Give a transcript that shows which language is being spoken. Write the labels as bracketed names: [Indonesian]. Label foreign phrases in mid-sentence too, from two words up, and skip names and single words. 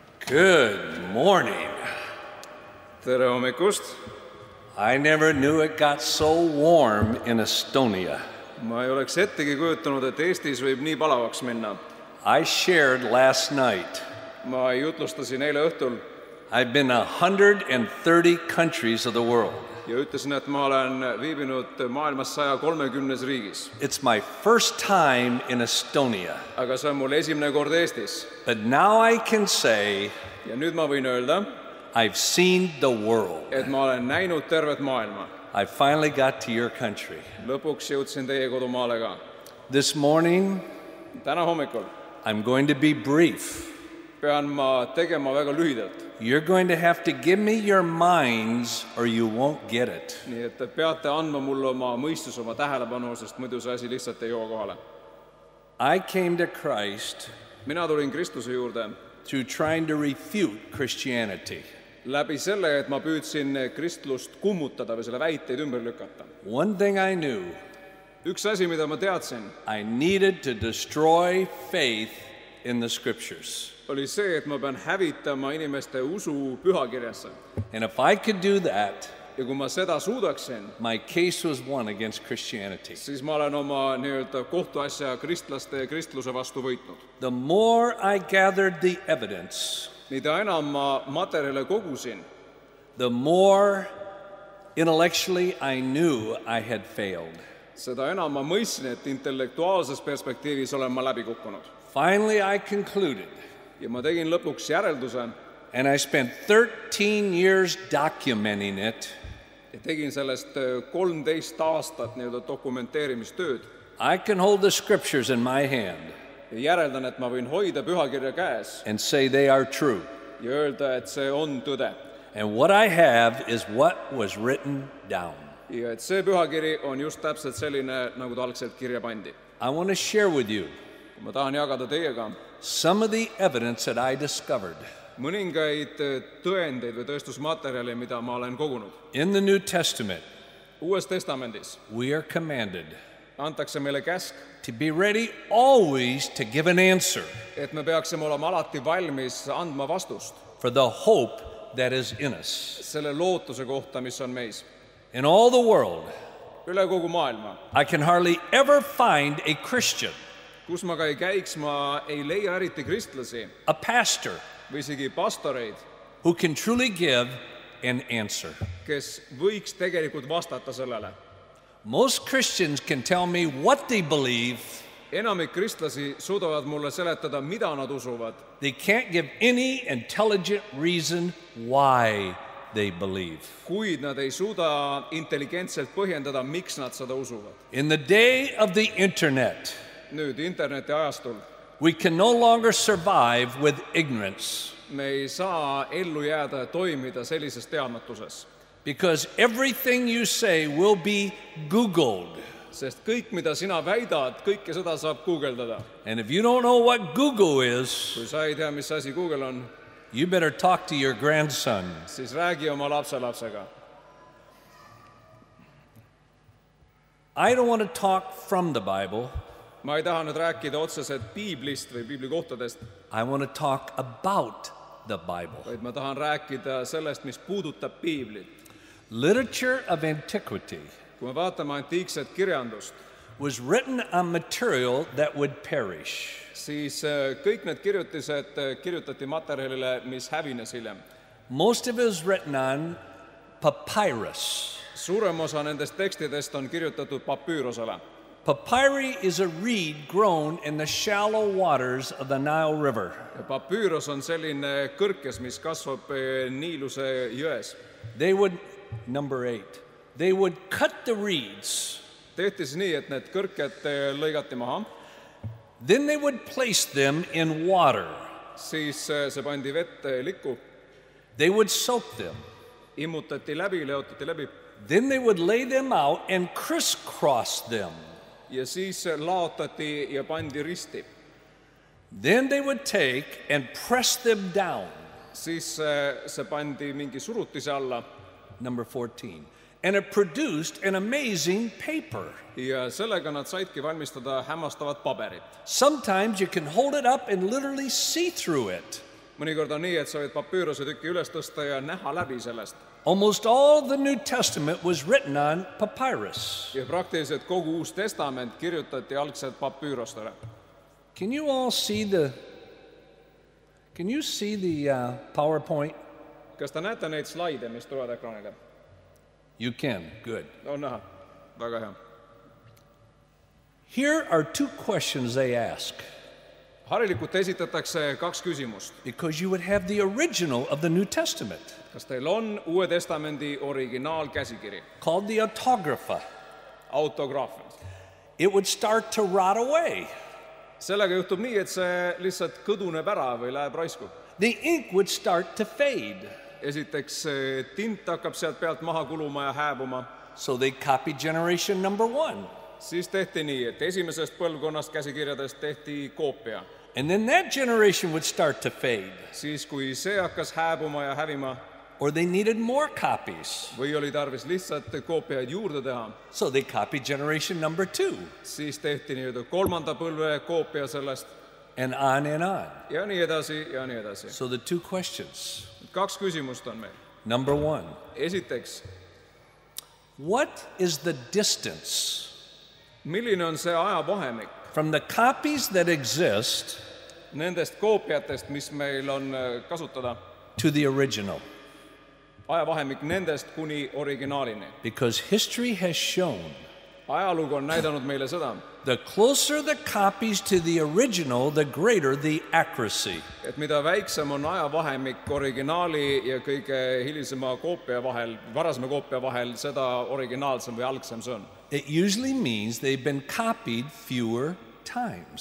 [English] Good morning. [Estonian] Tere hommikust! [English] I never knew it got so warm in Estonia. [Estonian] Ma ei oleks ettegi kujutanud, et Eestis võib nii palavaks minna. [English] I shared last night. [Estonian] Ma jutlustasin eile õhtul [English] I've been 130 countries of the world. [Estonian] ja ütlesin, et ma olen viibinud maailmas 130 riigis. [English] It's my first time in Estonia. [Estonian] Aga see on mul esimene kord Eestis. [English] But now I can say [Estonian] Ja nüüd ma võin öelda, [English] I've seen the world. [Estonian] et ma olen näinud tervet maailma. [English] I finally got to your country. [Estonian] Lõpuks jõudsin teie kodumaale ka. [English] This morning, [Estonian] Täna hommikul [English] I'm going to be brief. [Estonian] pean ma tegema väga lühidalt. [English] You're going to have to give me your minds or you won't get it. [Estonian] Nii et te peate andma mulle oma mõistus, oma tähelepanu, sest muidu see asi lihtsalt ei jõua kohale. [English] I came to Christ [Estonian] Mina tulin Kristuse juurde [English] through trying to refute Christianity. [Estonian] läbi selle, et ma püüdsin kristlust kummutada või selle väiteid ümber lükata. [English] One thing I knew, [Estonian] Üks asi, mida ma teadsin, [English] I needed to destroy faith in the scriptures. [Estonian] oli see, et ma pean hävitama inimeste usu pühakirjasse. [English] And if I could do that, [Estonian] Ja kui ma seda suudaksin, [English] my case was won against Christianity. [Estonian] siis ma olen oma nii-öelda kohtuasja kristlaste ja kristluse vastu võitnud. [English] The more I gathered the evidence, [Estonian] Mida enam ma materjale kogusin, [English] the more intellectually I knew I had failed. [Estonian] seda enam ma mõistsin, et intellektuaalses perspektiivis olen ma läbi kukkunud. [English] Finally, I concluded, [Estonian] Ja ma tegin lõpuks järelduse [English] and I spent 13 years documenting it. [Estonian] ja tegin sellest 13 aastat nii-öelda dokumenteerimistööd. [English] I can hold the scriptures in my hand [Estonian] Ja järeldan, et ma võin hoida pühakirja käes [English] and say they are true. [Estonian] ja öelda, et see on tõde. [English] And what I have is what was written down. [Estonian] Ja et see pühakiri on just täpselt selline, nagu ta algselt kirja pandi. [English] I want to share with you [Estonian] Ma tahan jagada teiega [English] some of the evidence that I discovered [Estonian] mõningaid tõendeid või tõestusmaterjali, mida ma olen kogunud. [English] in the New Testament. [Estonian] Uues testamendis [English] We are commanded [Estonian] antakse meile käsk, [English] to be ready always to give an answer [Estonian] et me peaksime olema alati valmis andma vastust [English] for the hope that is in us. [Estonian] selle lootuse kohta, mis on meis. [English] In all the world, [Estonian] Üle kogu maailma, [English] I can hardly ever find a Christian, [Estonian] kus ma ka ei käiks, ma ei leia eriti kristlasi [English] a pastor, [Estonian] või isegi pastoreid, [English] who can truly give an answer. [Estonian] kes võiks tegelikult vastata sellele. [English] Most Christians can tell me what they believe. [Estonian] Enamik kristlasi suudavad mulle seletada, mida nad usuvad. [English] They can't give any intelligent reason why they believe. [Estonian] Kuid nad ei suuda intelligentselt põhjendada, miks nad seda usuvad. [English] In the day of the internet, [Estonian] Nüüd interneti ajastul [English] we can no longer survive with ignorance [Estonian] me ei saa ellu jääda ja toimida sellises teadmatuses, [English] because everything you say will be Googled. [Estonian] sest kõik, mida sina väidad, kõike seda saab guugeldada. [English] And if you don't know what Google is, [Estonian] Kui sa ei tea, mis asi Google on, [English] you better talk to your grandson. [Estonian] siis räägi oma lapselapsega. [English] I don't want to talk from the Bible. [Estonian] Ma ei taha nüüd rääkida otseselt piiblist või piiblikohtadest, [English] I want to talk about the Bible. [Estonian] vaid ma tahan rääkida sellest, mis puudutab piiblit. [English] Literature of antiquity [Estonian] Kui me vaatame antiikset kirjandust, [English] was written on material that would perish. [Estonian] siis kõik need kirjutised kirjutati materjalile, mis hävines hiljem. [English] Most of it was written on papyrus. [Estonian] Suurem osa nendest tekstidest on kirjutatud papüürosele. [English] Papyri is a reed grown in the shallow waters of the Nile River. [Estonian] Ja papüüros on selline kõrkes, mis kasvab Niiluse jões. [English] They would, number 8, they would cut the reeds. [Estonian] Tehti siis nii, et need kõrked lõigati maha, [English] Then they would place them in water. [Estonian] siis see pandi vette likku, [English] They would soak them. [Estonian] immutati läbi, leotati läbi [English] Then they would lay them out and crisscross them. [Estonian] ja siis laotati ja pandi risti. [English] Then they would take and press them down. [Estonian] Siis see pandi mingi surutise alla [English] Number 14. And it produced an amazing paper. [Estonian] ja sellega nad saidki valmistada hämmastavat paberit. [English] Sometimes you can hold it up and literally see through it. [Estonian] mõnikord on nii, et sa võid papüüruse tüki üles tõsta ja näha läbi sellest. [English] Almost all the New Testament was written on papyrus. [Estonian] Ja praktiliselt kogu Uus Testament kirjutati algselt papüürostele. [English] Can you all see the PowerPoint? [Estonian] Kas te näete neid slaide, mis tulevad ekraanile? [English] You can, good. [Estonian] On näha, väga hea. [English] Here are two questions they ask. [Estonian] Harilikult esitatakse kaks küsimust. [English] Because you would have the original of the New Testament. [Estonian] Kas teil on Uue Testamendi originaalkäsikiri? [English] Called the autographa. [Estonian] Autograafia. [English] It would start to rot away. [Estonian] Sellega juhtub nii, et see lihtsalt kõduneb ära või läheb raisku. [English] The ink would start to fade. [Estonian] Esiteks tint hakkab sealt pealt maha kuluma ja hääbuma. [English] So they copied generation number 1. [Estonian] Siis tehti nii, et esimesest põlvkonnast käsikirjadest tehti koopia. [English] And then that generation would start to fade. [Estonian] Siis kui see hakkas hääbuma ja hävima, [English] or they needed more copies. [Estonian] Või oli tarvis lihtsalt koopiaid juurde teha. [English] So they copied generation number 2. [Estonian] Siis tehti nii-öelda kolmanda põlve koopia sellest. [English] And on and on. [Estonian] Ja nii edasi ja nii edasi. [English] So the two questions. [Estonian] Kaks küsimust on meil. [English] Number 1. [Estonian] Esiteks, [English] what is the distance [Estonian] milline on see ajavahemik [English] from the copies that exist [Estonian] nendest koopiatest, mis meil on kasutada, [English] to the original? [Estonian] Ajavahemik nendest kuni originaalini. [English] Because history has shown [Estonian] Ajalugu on näidanud meile seda, [English] the closer the copies to the original, the greater the accuracy. [Estonian] Et mida väiksem on ajavahemik originaali ja kõige hilisema koopia vahel, varasema koopia vahel, seda originaalsem või algsem see on. [English] It usually means they've been copied fewer times.